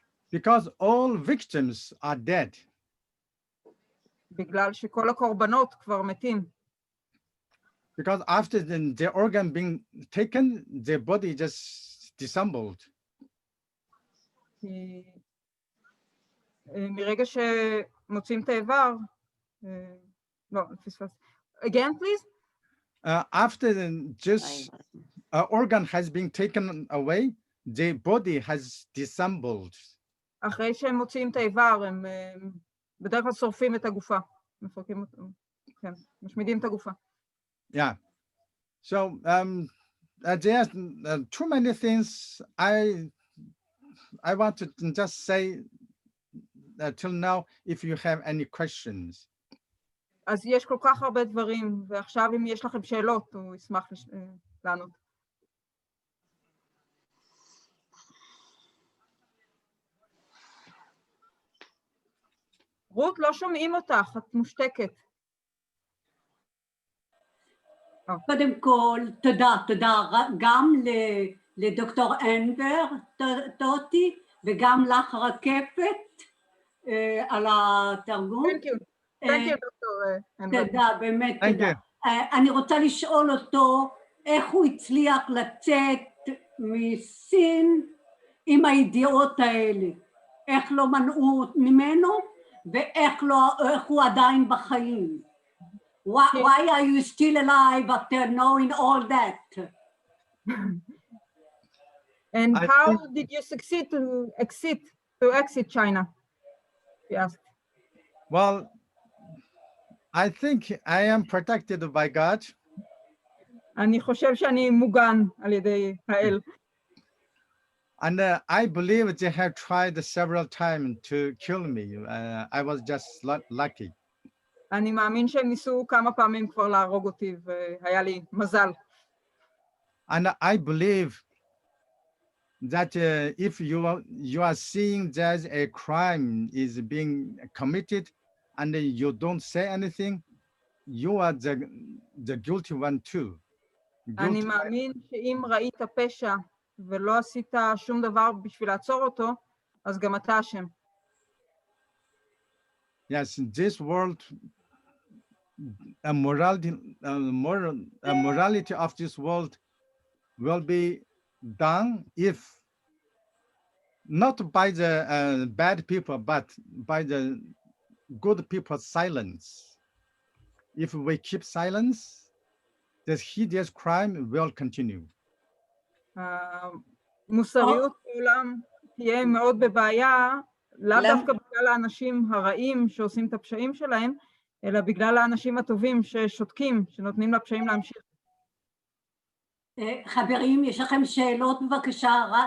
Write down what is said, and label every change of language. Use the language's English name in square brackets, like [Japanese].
[English] Because all victims are dead. [Hebrew] בגלל שכל הקורבנות כבר מתים. [English] Because after the organ being taken, their body just disassembled. [Hebrew] מרגע שמוצאים את האיבר, לא, פספס. [English] Again, please? After this organ has been taken away, the body has disassembled. [Hebrew] אחרי שהם מוציאים את האיבר, הם בדרך כלל שורפים את הגופה. מפרקים אותם. כן, משמידים את הגופה. [English] Yeah. So there are too many things I want to just say till now, if you have any questions. [Hebrew] אז יש כל כך הרבה דברים, ועכשיו אם יש לכם שאלות, הוא ישמח לענות. רות, לא שומעים אותך, את מושתקת. קודם כל, תודה גם לדוקטור אנבר טוטי, וגם לך רקפת על התרגום. [English] Thank you, דוקטור אנבר. [Hebrew] תודה, באמת תודה. אני רוצה לשאול אותו איך הוא הצליח לצאת מסין עם הידיעות האלה. איך לא מנעו ממנו, ואיך הוא עדיין בחיים. [English] Why are you still alive after knowing all that? And how did you succeed to exit China? He asked. Well, I think I am protected by God. [Hebrew] אני חושב שאני מוגן על ידי האל. [English] And I believe they have tried several times to kill me. I was just lucky. [Hebrew] אני מאמין שהם ניסו כמה פעמים כבר להרוג אותי, והיה לי מזל. [English] And I believe that if you are seeing that a crime is being committed and you don't say anything, you are the guilty one too. [Hebrew] אני מאמין שאם ראית פשע ולא עשית שום דבר בשביל לעצור אותו, אז גם אתה אשם. [English] Yes, this world, morality of this world will be done if not by the bad people, but by the good people's silence. If we keep silence, this hideous crime will continue. [Hebrew] מוסריות בעולם תהיה מאוד בבעיה, לאו דווקא בגלל האנשים הרעים שעושים את הפשעים שלהם, אלא בגלל האנשים הטובים ששותקים, שנותנים לפשעים להמשיך. חברים, יש לכם שאלות בבקשה?